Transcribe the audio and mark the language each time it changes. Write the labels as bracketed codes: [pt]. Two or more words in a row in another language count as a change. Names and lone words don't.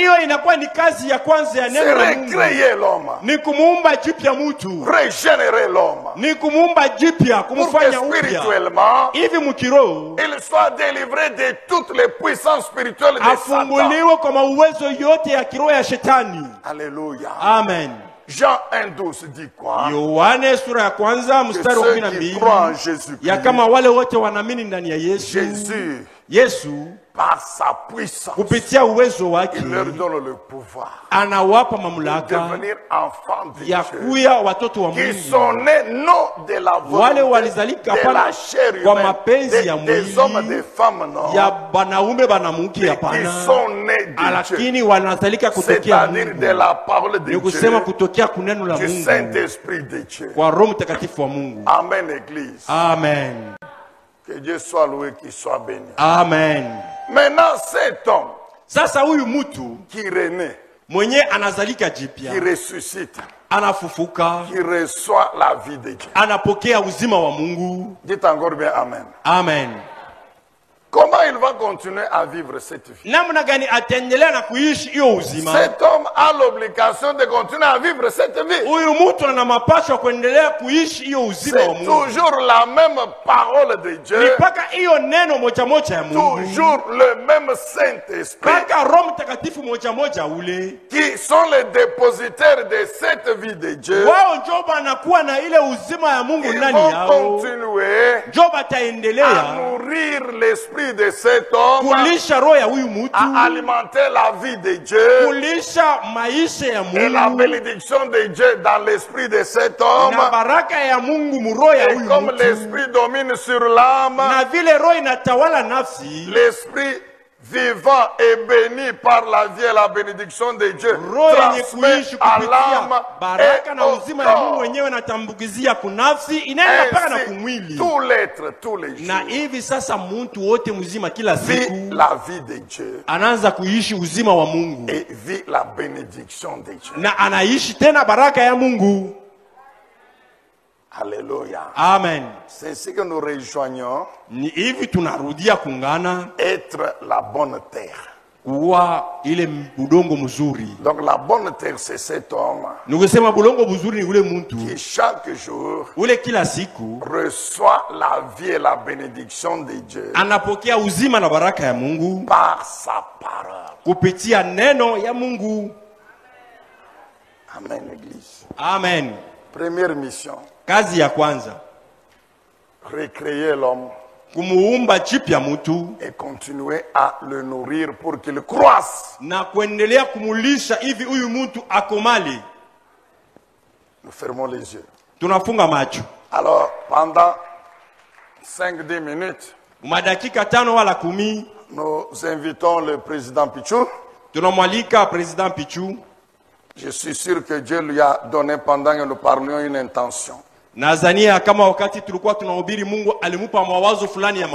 [fr] C'est recréer l'homme. Régénérer l'homme. Pour que spirituellement, il soit délivré de toutes les puissances spirituelles de Satan. Alléluia. Amen. Jean 1:12 dit quoi? [sw] Yohane sura ya kwanza mstari wa 12. Ya kama wale wote wanaamini ndani ya Yesu. Yesu [fr] par sa puissance, [sw] kupitia uwezo wake, [fr] il leur donne le pouvoir, [sw] anawapa mamlaka [fr] de devenir enfants de [sw] ya kuya watoto wa Mungu, [fr] qui sont nés non de la volonté, [sw] wale walizalika [fr] de la chair [sw] kwa [fr] humaine, [sw] mapenzi ya mwili, [fr] des hommes, des femmes, non, [sw] ya banaume banamuke hapana, [fr] qui sont nés de [sw] lakini [fr] Dieu, [sw] wanazalika kutokea [fr] c'est-à-dire de la parole de [sw] kusema [fr] Dieu, [sw] kutokea kuneno la [fr] du [sw] Mungu, [fr] Saint-Esprit de Dieu. [sw] kwa Roho Mtakatifu wa Mungu. [fr] Amen, Église. Amen. Que Dieu soit loué, qu'il soit béni. Amen. Maintenant, cet homme [sw] sasa huyu mtu [fr] qui renaît, [sw] mwenye anazalika jipya, [fr] qui ressuscite, [sw] anafufuka, [fr] qui reçoit la vie de Dieu. [sw] anapokea uzima wa Mungu. [fr] Dites encore bien Amen. Amen. Comment il va continuer à vivre cette vie? [sw] Namna gani ataendelea na kuishi hiyo uzima? [fr] Cet homme a l'obligation de continuer à vivre cette vie. [sw] Huyu mtu ana mapasho kuendelea kuishi hiyo uzima wa [fr] C'est [sw] Mungu. [fr] toujours la même parole de Dieu. [sw] Ni paka hiyo neno moja moja ya Mungu. [fr] Toujours le même Saint-Esprit. [sw] Paka Roho Mtakatifu moja moja ule. [fr] Qui sont les dépositaires de cette vie de Dieu. [sw] Wao ndio banakuwa na ile uzima ya Mungu [fr] Ils [sw] ndani [fr] vont [sw] yao. [fr] continuer [sw] Ndio bataendelea [fr] à nourrir l'esprit de cet homme, [sw] kulisha roho ya huyu mtu, [fr] à alimenter la vie de Dieu [sw] kulisha maisha ya [fr] et la [sw] Mungu [fr] bénédiction de Dieu dans l'esprit de cet homme. [sw] na baraka ya Mungu muroho ya [fr] Et [sw] huyu [fr] comme [sw] mtu. [fr] l'esprit domine sur l'âme, [sw] Na vile roho inatawala nafsi, [fr] l'esprit vivant et béni par la vie et la bénédiction de Dieu [sw] roho yenye [fr] transmet [sw] kuishi [fr] à [sw] kupitia [fr] l'âme [sw] baraka [fr] et [sw] na [fr] au [sw] uzima ya Mungu [fr] corps. [sw] wenyewe natambukizia kunafsi, inaenda mpaka na [fr] Ainsi, [sw] kumwili. [fr] tout l'être, tous les [sw] Na [fr] jours, [sw] hivi sasa mtu wote mzima kila [fr] vit [sw] siku [fr] la vie de Dieu [sw] anaanza kuishi uzima wa Mungu [fr] et vit la bénédiction de Dieu. [sw] na anaishi tena baraka ya Mungu. [fr] Alléluia. Amen. C'est ainsi que nous rejoignons [sw] Ni hivi tunarudia kungana [fr] être la bonne terre. [sw] kuwa ile budongo mzuri. [fr] Donc la bonne terre, c'est cet homme [sw] Nikusema budongo mzuri ni ule mtu [fr] qui chaque jour [sw] ule kila siku [fr] reçoit la vie et la bénédiction de Dieu [sw] anapokea uzima na baraka ya Mungu [fr] par sa parole. [sw] kupitia neno ya Mungu. [fr] Amen, Église. Amen. Première mission, [sw] Kazi ya kwanza [fr] recréer l'homme [sw] kumuumba chipya mtu [fr] et continuer à le nourrir pour qu'il croisse. [sw] na kuendelea kumulisha hivi huyu mtu akomali. [fr] Nous fermons les yeux. [sw] Tunafunga macho [fr] Alors, pendant 5-10 minutes, [sw] madakika 5 wala 10, [fr] nous invitons le président Pichou. [sw] tunamwalika President Pichu. [fr] Je suis sûr que Dieu lui a donné pendant que nous parlions une intention. [sw] Nazania kama wakati tulikuwa tunahubiri Mungu alimupa mawazo fulani ya